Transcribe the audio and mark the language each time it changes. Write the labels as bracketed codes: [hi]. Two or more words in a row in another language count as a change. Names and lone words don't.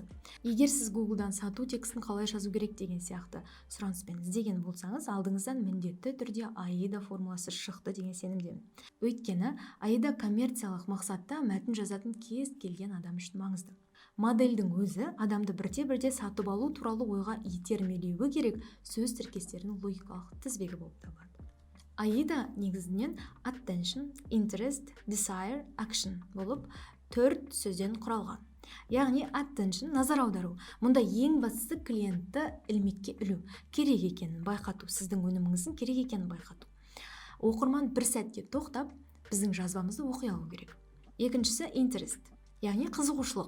[kk] Егер сіз Google'дан сату текстін қалай жазу керек деген сияқты сұраныспен іздеген болсаңыз, алдыңыздан міндетті түрде AIDA формуласы шықты деген сенімдемін. Өйткені AIDA коммерциялық мақсатта мәтін жазатын кез келген адам үшін маңызды. Модельдің өзі адамды бірте-бірте сатып алу туралы ойға итермелеуі керек сөз тіркестерінің логикалық тізбегі болып табылады. AIDA негізінен [en] attention, interest, desire, action [kk] болып 4 сөзден құралған. Яғни attention, назар аудару. Мұнда ең бастысы клиентті ілмекке ілу, керек екенін байқату, сіздің өніміңіздің керек екенін байқату. Оқырман бір сәтте тоқтап, біздің жазбамызды оқи алу керек. Екіншісі interest. Яғни қызығушылық.